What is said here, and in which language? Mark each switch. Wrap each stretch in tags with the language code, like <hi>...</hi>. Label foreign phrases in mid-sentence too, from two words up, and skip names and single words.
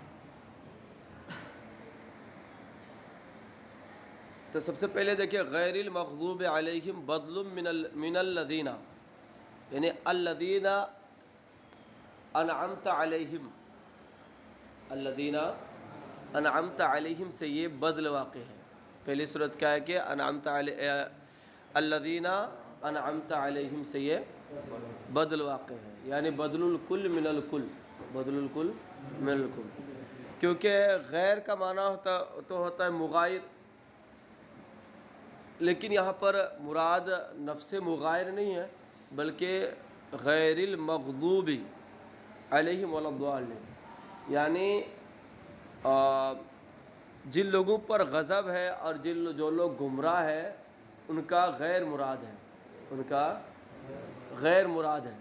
<ur>تو سب سے پہلے دیکھیں،</ur> <ar>غیر المغضوب علیہم بدل من الذین،</ar> <ur>یعنی</ur> <ar>الذین انعمت علیہم، الذین انعمت علیہم</ar> <ur>سے یہ بدل واقع ہے۔ پہلی صورت کیا ہے کہ</ur> <ar>انعمت الذین انعمت علیہم</ar> <ur>سے یہ بدل واقع ہے، یعنی</ur> <ar>بدل الکل من الکل، بدل الکل من الکل،</ar> <ur>کیونکہ غیر کا معنی ہوتا ہے مغایر، لیکن یہاں پر مراد نفس مغایر نہیں ہے، بلکہ</ur> <ar>غیر المغضوب علیہم ولا الضالین،</ar> <ur>یعنی جن لوگوں پر غضب ہے اور جو لوگ گمراہ ہیں ان کا غیر مراد ہے، ان کا غیر مراد ہے۔</ur>